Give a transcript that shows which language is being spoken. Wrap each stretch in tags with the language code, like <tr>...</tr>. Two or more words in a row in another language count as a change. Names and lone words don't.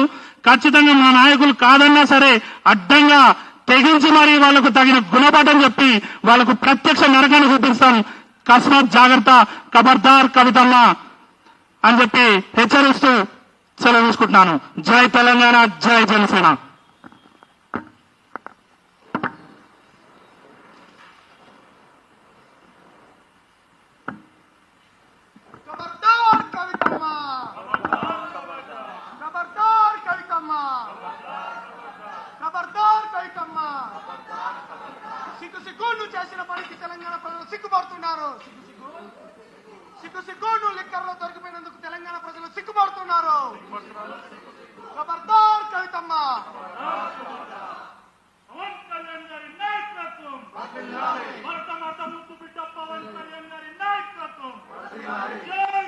<te>ఖచ్చితంగా మా నాయకులు కాదన్నా సరే అడ్డంగా తెగించి మరీ వాళ్లకు తగిన గుణపాఠం చెప్పి వాళ్లకు ప్రత్యక్ష నరకాన్ని చూపిస్తాం. కస్మాత్ జాగ్రత్త, ఖబర్దార్ కవితమ్మ అని చెప్పి హెచ్చరిస్తూ సెలవు తీసుకుంటున్నాను. జై తెలంగాణ, జై జనసేన. ఖబర్దార్ కవితమ్మ, ఖబర్దార్ కవితమ్మ, ఖబర్దార్ కవితమ్మ. సిగ్గు చేసిన పనికి తెలంగాణ ప్రజలు సిగ్గుపడుతున్నారు. సిగ్గు లిక్కర్లో దొరికిపోయినందుకు తెలంగాణ ప్రజలు సిగ్గుపడుతున్నారు. ఖబర్దార్ కవితమ్మ. పవన్ కళ్యాణ్ గారి నాయకత్వం, భరత మాత ముద్దు బిడ్డ పవన్ కళ్యాణ్ గారి నాయకత్వం.</te>